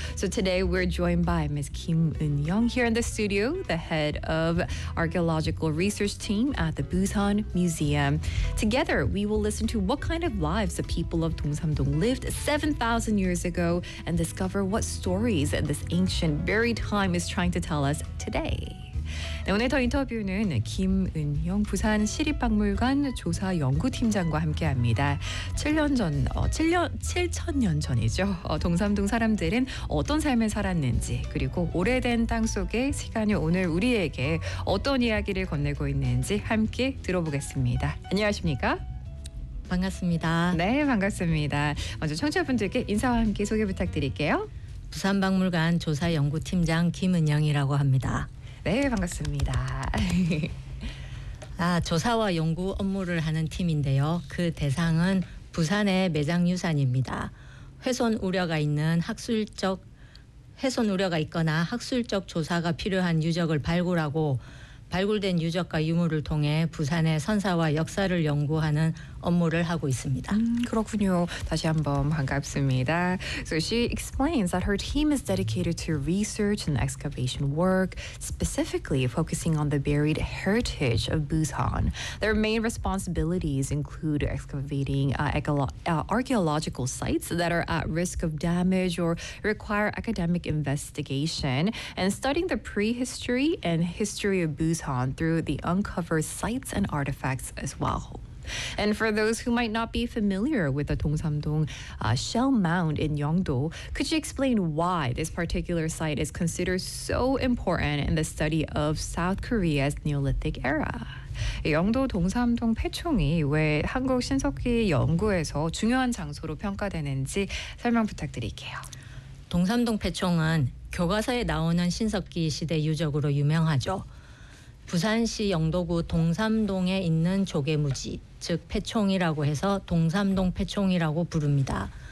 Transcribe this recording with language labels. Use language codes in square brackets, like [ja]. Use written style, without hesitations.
[en] So today we're joined by Ms. Kim Eun-young here in the studio, the head of archaeological research team at the Busan Museum. Together we will listen to what kind of lives the people of Dongsamdong lived 7,000 years ago and discover what stories this ancient buried time is trying to tell us today. [ko] 네, 오늘 더 인터뷰는 김은영 부산 시립박물관 조사 연구팀장과 함께합니다. 7천 년 전이죠. 동삼동 사람들은 어떤 삶을 살았는지 그리고 오래된 땅 속에 시간이 오늘 우리에게 어떤 이야기를 건네고 있는지 함께 들어보겠습니다. 안녕하십니까? 반갑습니다. 네, 반갑습니다. 먼저 청취자분들께 인사와 함께 소개 부탁드릴게요. 부산박물관 조사 연구팀장 김은영이라고 합니다. 네, 반갑습니다. 아, 조사와 연구 업무를 하는 팀인데요. 그 대상은 부산의 매장유산입니다. 훼손 우려가 있거나 학술적 조사가 필요한 유적을 발굴하고 발굴된 유적과 유물을 통해 부산의 선사와 역사를 연구하는 업무를 하고 있습니다. 그렇군요. 다시 한번 반갑습니다. [en] So she explains that her team is dedicated to research and excavation work, specifically focusing on the buried heritage of Busan. Their main responsibilities include excavating archaeological sites that are at risk of damage or require academic investigation, and studying the prehistory and history of Busan through the uncovered sites and artifacts as well. And for those who might not be familiar with the Dongsamdong Shell Mound in Yeongdo, could you explain why this particular site is considered so important in the study of South Korea's Neolithic era? [ko] 영도 동삼동 폐총이 왜 한국 신석기 연구에서 중요한 장소로 평가되는지 설명 부탁드릴게요. 동삼동 폐총은 교과서에 나오는 신석기 시대 유적으로 유명하죠. 부산시 영도구 동삼동에 있는 조개무지, 즉 폐총이라고 해서 동삼동 폐총이라고 부릅니다.